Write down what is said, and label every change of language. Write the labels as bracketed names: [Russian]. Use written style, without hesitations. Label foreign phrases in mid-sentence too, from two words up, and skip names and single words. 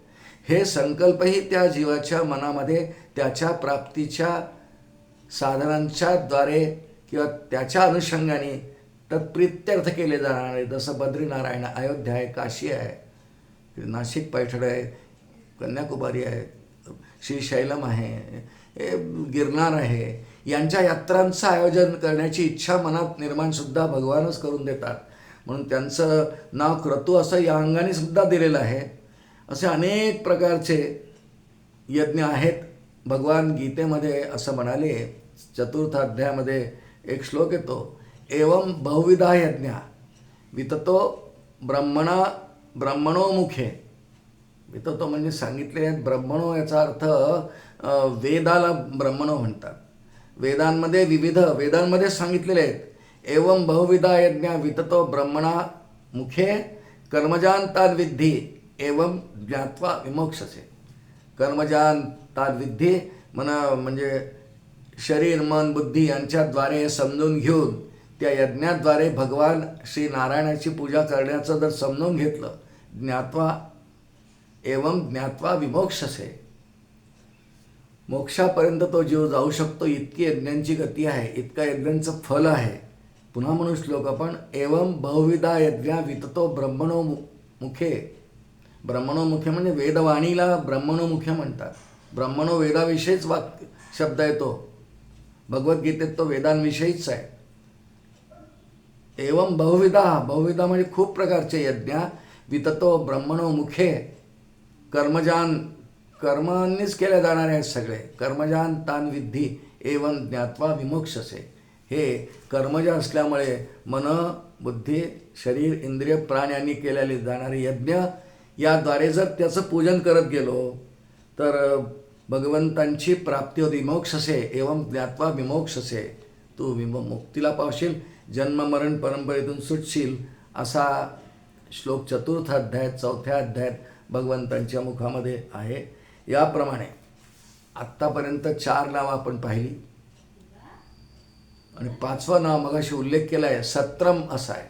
[Marathi] हे संकल्पही त्या जीवाच्या मनामध्ये त्याच्या प्राप्तीच्या साधनांच्या द्वारे किंवा त्याच्या अनुषंगाने तत्प्रित्यर्थ केले जाणारे, जसं बद्रीनारायण, अयोध्या आहे, काशी आहे, नाशिक पैठण आहे, कन्याकुमारी आहे, श्रीशैलम आहे, गिरनार आहे, यांच्या यात्रांचं आयोजन करण्याची इच्छा मनात निर्माणसुद्धा भगवानच करून देतात. म्हणून त्यांचं नाव क्रतू असं या अंगाने सुद्धा दिलेलं आहे. असे अनेक प्रकारचे यज्ञ आहेत. भगवान गीतेमध्ये असं म्हणाले, 4th अध्यायामध्ये एक श्लोक येतो, [Sanskrit] एवं बहुविधा यज्ञ विततो ब्रह्मणो मुखे. [Marathi] विततो म्हणजे सांगितले आहेत. ब्रह्मणो याचा अर्थ वेदाला ब्रह्मणो म्हणतात. वेदांमध्ये विविध, वेदांमध्ये सांगितलेले आहेत. [Sanskrit] एवं बहुविधा यज्ञ विततो ब्रह्मणा मुखे कर्मजान ताद विद्धी एवं ज्ञात्वा विमोक्षसे. कर्मजान ताद विद्धी [Marathi] म्हणजे शरीर, मन, बुद्धी यांच्याद्वारे हे समजून घेऊन त्या यज्ञाद्वारे भगवान श्री नारायणाची पूजा करण्याचं जर समजून घेतलं, [Sanskrit] ज्ञात्वा एवं ज्ञात्वा विमोक्षसे, [Marathi] मोक्षापर्यंत तो जीव जाऊ शकतो. इतकी यज्ञांची गती आहे, इतका यज्ञांचं फल आहे. पुन्हा म्हणून श्लोक आपण, [Sanskrit] एवं बहुविधा यज्ञ विततो ब्रह्मणो मुखे. ब्रह्मणो मुखे [Marathi] म्हणजे वेदवाणीला [Sanskrit] ब्रह्मणो मुखे [Marathi] म्हणतात. ब्रह्मणो वेदाविषयीच वाक्य शब्द येतो. भगवद्गीतेत तो वेदांविषयीच आहे. [Sanskrit] एवं बहुविधा [Marathi] म्हणजे खूप प्रकारचे यज्ञ, [Sanskrit] विततो ब्रह्मणो मुखे, [Marathi] कर्मांनीच केले जाणारे आहेत सगळे. [Sanskrit] कर्मजान तान विद्धी एवं ज्ञात्वा विमोक्षसे. [Marathi] हे कर्मज असल्यामुळे मन, बुद्धी, शरीर, इंद्रिय, प्राण यांनी केलेले जाणारे यज्ञ, याद्वारे जर त्याचं पूजन करत गेलो तर भगवंतांची प्राप्ती होती. [Sanskrit] विमोक्षसे एवं ज्ञात्वा विमोक्षसे, [Marathi] तू मुक्तीला पावशील, जन्म मरण परंपरेतून सुटशील, असा श्लोक 4th अध्यायात 4थ्या अध्यायात भगवंतांच्या मुखामध्ये आहे. याप्रमाणे आत्तापर्यंत 4 नावं आपण पाहिली आणि 5वं नाव मगाशी उल्लेख केला आहे, सत्रम असं आहे.